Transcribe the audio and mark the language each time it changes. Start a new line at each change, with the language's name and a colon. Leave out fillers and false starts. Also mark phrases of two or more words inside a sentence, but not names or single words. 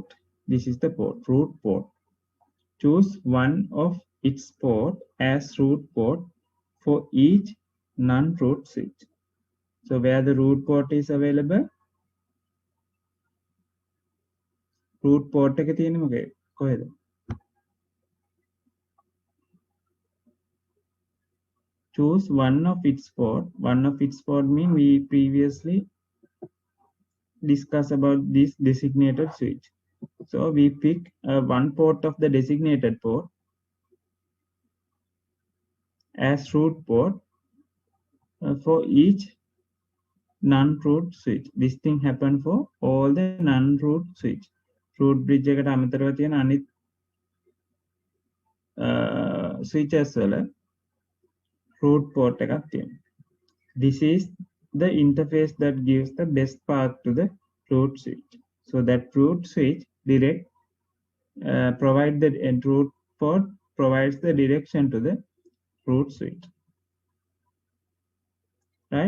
English: This is the port, root port. Choose one of its port as root port for each non-root switch. So where the root port is available, root port
Sinhala: එක තියෙන්නේ මොකේ කොහෙද?
English: Choose one of its port. One of its port mean we previously discussed about this designated switch. So we pick one port of the designated port as root port for each non-root switch. This thing happen for all the non-root switch. Root bridge
Sinhala: එකට අමතරව තියෙන අනිත් switches වල
English: root port
Sinhala: එකක් තියෙනවා.
English: This is the interface that gives the best path to the root switch. So that root switch direct provide the root port provides the direction to the root switch. Right?